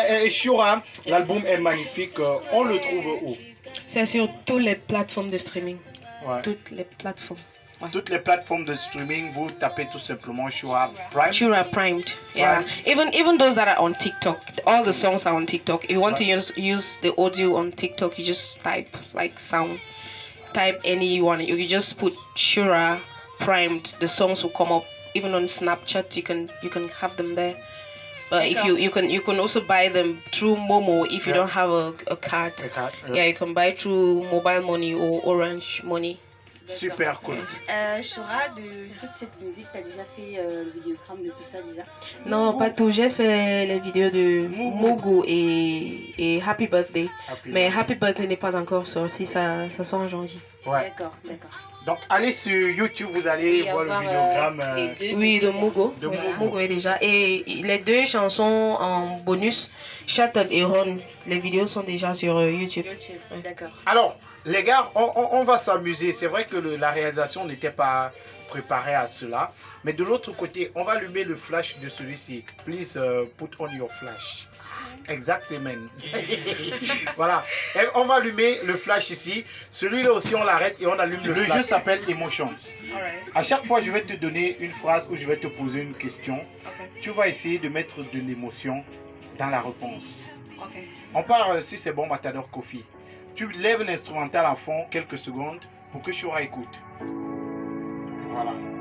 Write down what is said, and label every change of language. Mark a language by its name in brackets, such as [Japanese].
[French] Shura, l'album est magnifique. On le trouve où? C'est sur toutes les plateformes de streaming. Ouais. Toutes les plateformes. Toutes les plateformes de streaming, vous tapez tout simplement Shura Prime. [English] Shura Primed. Yeah. Even those that are on TikTok, all the songs are on TikTok. If you want to use the audio on TikTok, you just type like sound. Type any one. You can just put Shura Primed. The songs will come up. Even on Snapchat, you can have them there. If you can also buy them through Momo if you don't have a card. Yeah, you can buy through mobile money or Orange Money. Super cool. [French] Shura, de toute cette musique, t'as déjà fait le vidéocram de tout ça déjà? Non, pas tout. J'ai fait les vidéos de Mogo et Happy Birthday. Mais Happy Birthday n'est pas encore sorti, ça sort en janvier. Ouais. D'accord. Donc allez sur YouTube, vous allez voir le vidéogramme. Oui, de Mogo. Mogo est déjà. Et les 2 chansons en bonus, Shattered et Ron, les vidéos sont déjà sur YouTube. D'accord. Alors, les gars, on va s'amuser. C'est vrai que la réalisation n'était pas préparée à cela. Mais de l'autre côté, on va allumer le flash de celui-ci. [English] Please put on your flash. [French] Exactement. Voilà. Et on va allumer le flash ici. Celui-là aussi, on l'arrête et on allume le flash. Le jeu s'appelle Emotions. À chaque fois, je vais te donner une phrase ou je vais te poser une question. Tu vas essayer de mettre de l'émotion dans la réponse. On part, si c'est bon, Matador Kofi. Tu lèves l'instrumental à fond quelques secondes pour que Shura écoute. Voilà.